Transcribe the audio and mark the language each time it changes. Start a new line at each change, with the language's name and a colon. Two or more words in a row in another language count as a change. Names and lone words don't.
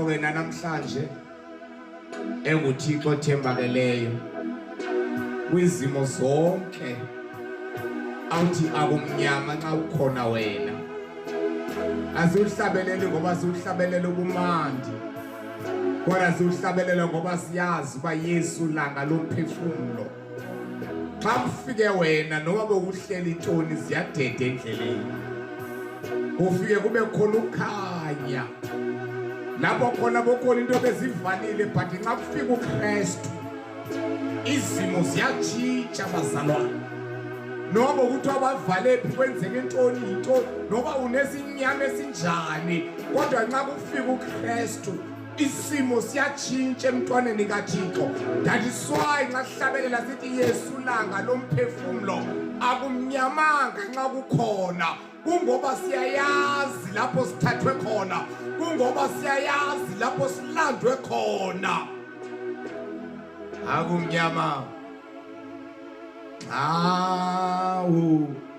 North Ndebele: wena namhlanje enguThixo thembakeleyo kwizimo zonke awuthi akumnyama nxa ukhona wena asiuhlabelele ngoba siuhlabelele kumandi kodwa siuhlabelele ngoba siyazi uba Yesu langa lo mphefumulo xa kufike wena noma bokuhlela intoni ziyadeda endleleni kufike kube khona ukhanya lapho khona bokhona into bezivalile but xa kufika uKristu izimo ziyatshintsha bazalwane noma ukuthi abavale kwenzeke intoni into noma unesinyama esinjani kodwa nxa kufika uKristu isimo siyatshintsha emntwaneni kaThixo
English: that is why
North Ndebele: nxa sihlabelela sithi Yesu langa lo mphefumulo akumnyamanga nxa kukhona kungoba siyayazi lapho sithathwe khona kungoba siyayazi lapho silandwe khona akumnyama awu